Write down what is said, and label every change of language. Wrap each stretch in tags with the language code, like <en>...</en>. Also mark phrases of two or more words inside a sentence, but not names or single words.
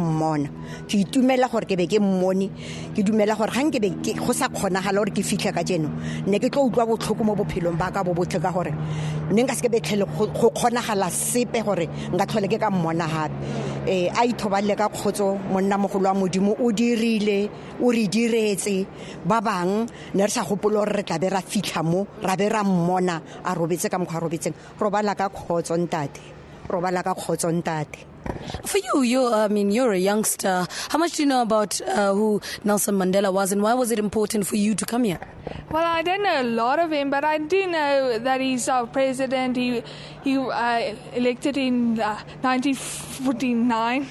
<tn>mmona ke itumela gore ke be ke mmone ke dumela gore ga nke be go sa kgonagala gore ke fitlhe ka jeno ne ke tlo utlwa botlhoko mo bophelong ba ka bo botlhe ka gore ne nka se ke betlhele go kgonagala sepe gore nka tlhole ke ka mmona gape a ithoballe ka kgotso monna mogolo wa modimo o dirile o re diretse ba bang ne re sa gopolo re tla be ra fitlha mo ra be ra mmona a robetse ka mokgwa robetseng robala ka kgotso ntate robala ka kgotso ntate.</tn> <en>For you, you're a youngster. How much do you know about who Nelson Mandela was, and why was it important for you to come here? Well, I don't know a lot of him, but I do know that he's our president. He elected in 1949.</en>